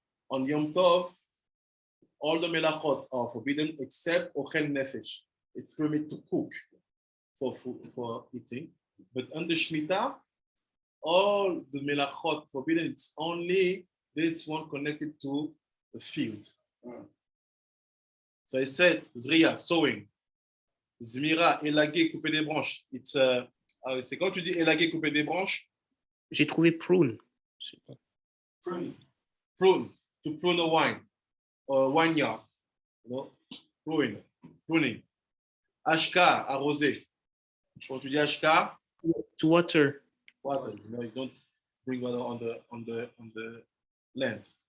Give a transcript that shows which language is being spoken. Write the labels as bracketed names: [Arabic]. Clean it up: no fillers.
[English] On Yom Tov, all the melachot are forbidden except ochel nefesh. It's permitted to cook for eating, but under Shemitah, all the melachot forbidden. It's only this one connected to the field. So I said Zriya, sowing. [French] Zmira, élaguer, couper des branches. C'est quand tu dis élaguer, couper des branches. J'ai trouvé prune. [English] Prune, to prune a wine, or vineyard, pruning. [French] Ashka, arroser. Quand tu dis ashka, [English] To water. water. You don't bring water on the land.